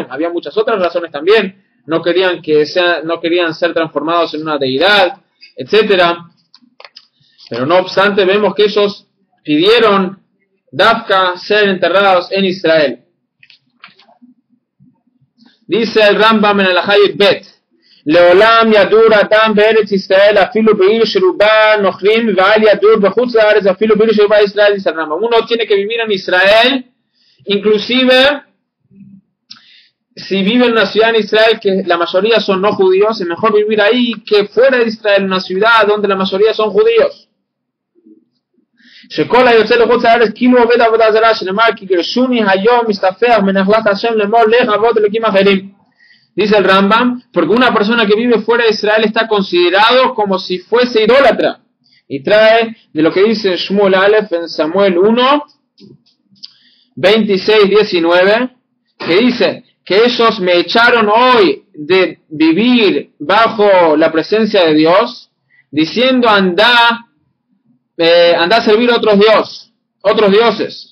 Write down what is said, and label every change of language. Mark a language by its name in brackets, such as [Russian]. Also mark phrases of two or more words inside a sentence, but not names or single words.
[Spanish] Había muchas otras razones también. No querían ser transformados en una deidad, etcétera. Pero no obstante, vemos que ellos pidieron Dafka ser enterrados en Israel. Dice el Rambam en el Hayit Bet, [Hebrew] לעולם ידור אדם בארץ ישראל אפילו בעיר שרובה נכרים ואל ידור בחוצה לארץ אפילו בעיר שרובה ישראל. [Spanish] Dice el Rambam, uno tiene que vivir en Israel, inclusive si vive en una ciudad en Israel que la mayoría son no judíos, es mejor vivir ahí que fuera de Israel, en una ciudad donde la mayoría son judíos. [Hebrew] שכל היוצא לחוץ לארץ כאילו עובד עבודה זרה, שנאמר כי גירשוני היום מסתפח מנחלת השם לאמור לך עבוד אלוקים אחרים. [Spanish] Dice el Rambam, porque una persona que vive fuera de Israel está considerado como si fuese idólatra. Y trae de lo que dice Shmuel Aleph en Samuel 1, 26-19, que dice que ellos me echaron hoy de vivir bajo la presencia de Dios, diciendo anda a servir a otros dioses.